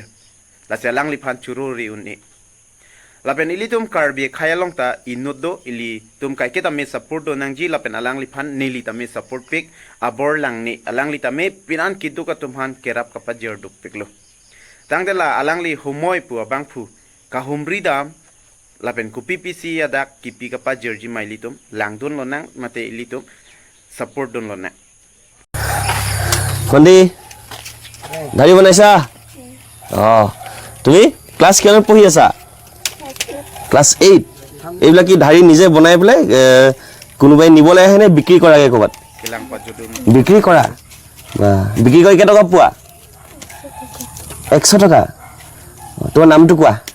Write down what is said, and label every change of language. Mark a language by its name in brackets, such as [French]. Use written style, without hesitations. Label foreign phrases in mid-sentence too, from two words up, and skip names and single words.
[Karbi] laselangli phan chururi unni lapen ilitum karbia khai along ta inuddo ili tum kai ke tame support do nangji lapen alangli phan nili tame support pik abor langni alangli tame pinan kitu ka tumhan kerap ka pajir duk piklo tangdela alangli homoi pu abangphu ka humri dam lapen ku PPC adak kipi ka pajir ji mailitum langdun lonang mate ilitum support don lona [Assamese] কোনে ধাৰি বনাইছা তুমি ক্লাস কিমানত পঢ়ি আছা ক্লাস 8 এইবিলাক কি ধাৰি নিজে বনাই পেলে কোনোবাই নিবলৈ আহে নে বিক্ৰী কৰাগে ক'বাত বিক্ৰী কৰা বিক্ৰী কৰি কেটকা পোৱা 100 টকা তোমাৰ নামটো কোৱা